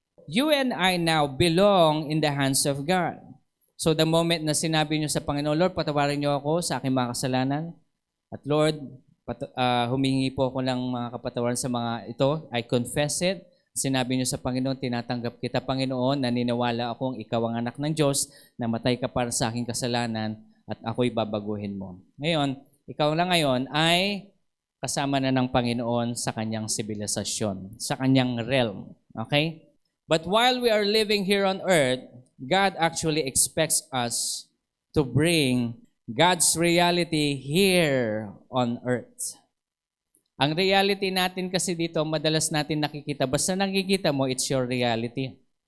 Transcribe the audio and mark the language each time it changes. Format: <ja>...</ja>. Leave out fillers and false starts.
<en>You and I now belong in the hands of God. So the moment</en> <tl>na sinabi nyo sa Panginoon, Lord, patawarin niyo ako sa aking mga kasalanan. At Lord, humingi po ako ng mga kapatawaran sa mga ito.</tl> <en>I confess it.</en> <tl>Sinabi niyo sa Panginoon, tinatanggap kita, Panginoon, naniniwala akong ikaw ang anak ng Diyos, namatay ka para sa aking kasalanan, at ako'y babaguhin mo. Ngayon, ikaw lang ngayon ay kasama na ng Panginoon sa kanyang sibilisasyon, sa kanyang realm. Okay?</tl> <en>But while we are living here on earth, God actually expects us to bring God's reality here on earth.</en> <tl>Ang reality natin kasi dito, madalas natin nakikita. Basta nakikita mo,</tl> <en>it's your reality.</en>